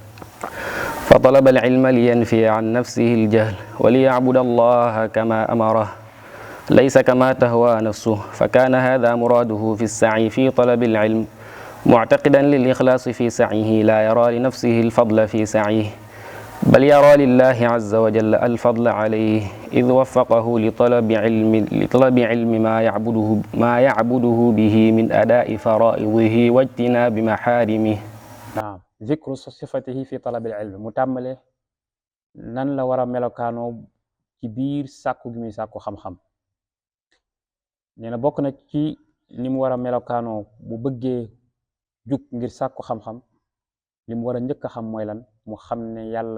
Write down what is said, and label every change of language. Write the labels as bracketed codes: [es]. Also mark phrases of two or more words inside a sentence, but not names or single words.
[ar] فطلب العلم لينفي عن نفسه الجهل وليعبد الله كما أمره ليس كما تهوى نفسه فكان هذا مراده في السعي في طلب العلم معتقدا للإخلاص في سعيه لا يرى لنفسه الفضل في سعيه بل يرى لله عز وجل الفضل عليه إذ وفقه لطلب علم ما يعبده به من أداء فرائضه واجتناب محارمه. [wo] naam [ar] ذكر صفته في طلب العلم [wo] mu tàmmale nan la war a melokaanoo ci biir sàkku gi muy sàkku xam-xam nee na bokk na ci ni mu war a melokaanoo bu bëggee jug ngir sàkku xam-xam li mu war a njëkk a xam mooy lan mu xam ne yàlla